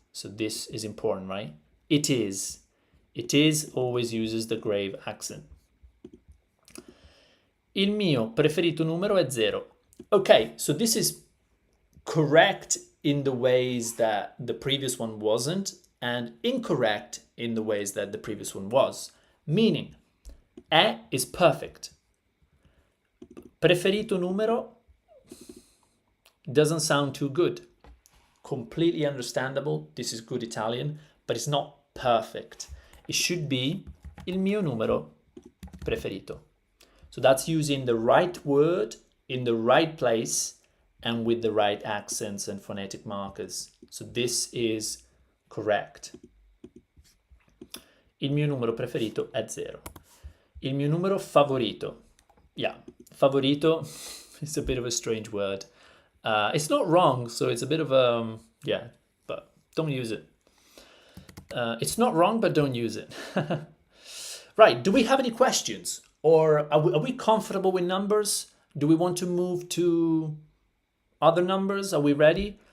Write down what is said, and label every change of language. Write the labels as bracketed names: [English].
[English] So this is important, right? It is. It is always uses the grave accent. [Italian] Il mio preferito numero è 0. [English] Okay, so this is correct in the ways that the previous one wasn't, and incorrect in the ways that the previous one was. Meaning, è is perfect. Preferito numero doesn't sound too good. Completely understandable. This is good Italian, but it's not perfect. It should be [Italian] il mio numero preferito. [English] So that's using the right word in the right place and with the right accents and phonetic markers. So this is correct. [Italian] Il mio numero preferito è 0. Il mio numero favorito. [English] Yeah, favorito is a bit of a strange word. It's not wrong, so it's a bit of a, yeah, but don't use it. It's not wrong, but don't use it. Right, do we have any questions? Or are we comfortable with numbers? Do we want to move to other numbers? Are we ready?